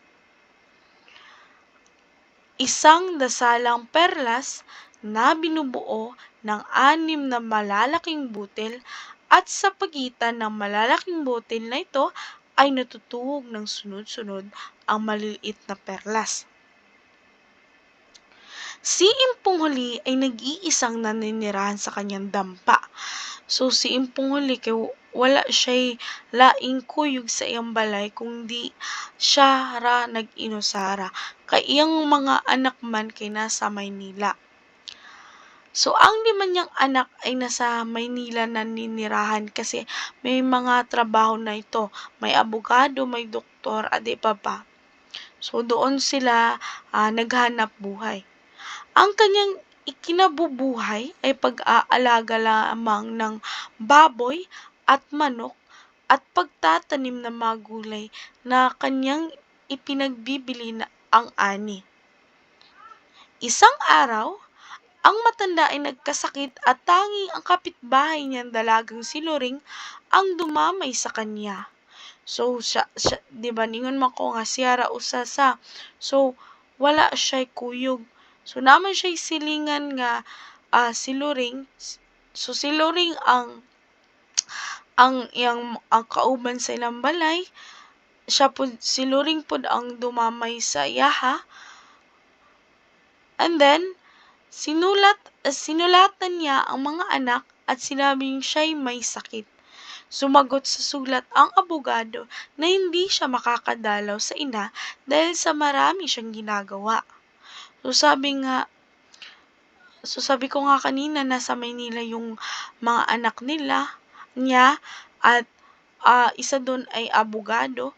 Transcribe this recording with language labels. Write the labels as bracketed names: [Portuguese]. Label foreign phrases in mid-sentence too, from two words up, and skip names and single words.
[Filipino] Isang dasalang perlas na binubuo ng 6 na malalaking butil, at sa pagitan ng malalaking butil na ito ay natutuhog ng sunod-sunod ang maliliit na perlas. Si Impong Huli ay nag-iisang naninirahan sa kanyang dampa. So, [Cebuano] si Impong Huli, wala siya'y laing kuyog sa iyang balay kundi siya ra nag-inusara. Kay iyang mga anak man kay nasa Maynila. [Filipino] So, ang 5 niyang anak ay nasa Maynila naninirahan kasi may mga trabaho na ito. May abogado, may doktor, at iba pa. So, doon sila naghanap buhay. Ang kanyang ikinabubuhay ay pag-aalaga lamang ng baboy at manok at pagtatanim ng mga gulay na kanyang ipinagbibili na ang ani. Isang araw, ang matanda ay nagkasakit at tanging ang kapitbahay niyang dalagang si Loring ang dumamay sa kanya. So, [Cebuano] siya di ba, ningon man ko nga siya ra usa sa. So, wala siya'y kuyog. So, naman siya'y silingan nga si Loring. So, si Loring ang kauban sa ilang balay. Si Loring pod ang dumamay sa yaha. [English] And then, [Filipino] sinulatan niya ang mga anak at sinabing siya'y may sakit. Sumagot sa sulat ang abogado na hindi siya makakadalaw sa ina dahil sa marami siyang ginagawa. So, sabi ko nga kanina, nasa Maynila yung mga anak niya at isa doon ay abogado.